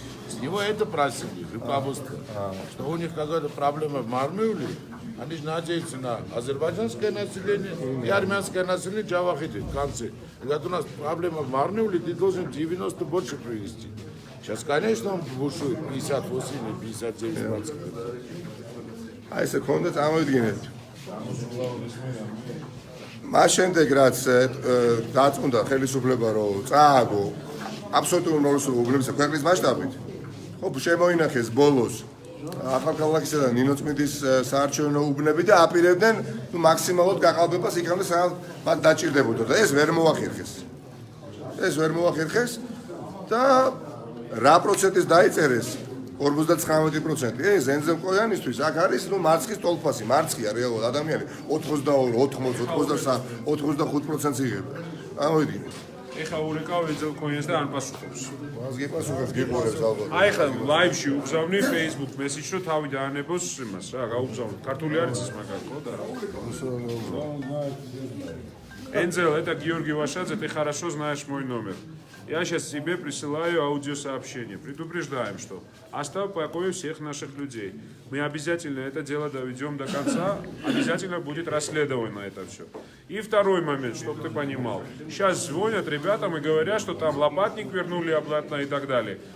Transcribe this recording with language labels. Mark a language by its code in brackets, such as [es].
[ru] С него это просили, руководство. Что у них какая-то проблема в Мармиуле. Они же надеются на азербайджанское население и армянское население Джавахиде в конце. Когда у нас проблема в Мармиуле, ты должен 90 больше привезти. Сейчас, конечно, он бушует 58 или 59%. [ka] აი ესე ქონდა წამოვიდგინეთ. მას შემდეგ რაც დაწუნდა ხელისუფლება რომ წააგო აბსოლუტურ ნორმალურ უბნებს ქვეყნის მასშტაბით. ხო, შემოინახეს ბოლოს ახალქალაქისა და ნინოწმინდის საარჩევნო უბნები და აპირებდნენ მაქსიმალურად გაყალბებას იქამდე სანამ მათ დაჭირდებოდა და ეს ვერ მოახერხეს. და რა პროცენტის დაიწერეს 59%. ეს ენზემკოიანისთვის აქ არის მარცხის ტოლფასი, მარცხია რეალურად ადამიანი 82, 80, 83, 85% იღება. ამოვიდგინე. ეხა ურეკავ ენზემკოიანს და ან პასუხობს. მას გიპასუხებს გიყურებს ალბათ. აი ხა ლაივში უგზავნი Facebook მესიჯს რომ თავი დაანებოს იმას რა გაუგზავნოთ. ქართული არის ეს მაგალითად ხო და რა. [ru] Энзел, это Георгий Вашадзе, ты хорошо знаешь мой номер. Я сейчас тебе присылаю аудиосообщение. Предупреждаем, что оставь в покое всех наших людей. Мы обязательно это дело доведем до конца. Обязательно будет расследование на это все. И второй момент, чтобы ты понимал. Сейчас звонят ребятам и говорят, что там лопатник вернули обратно и так далее.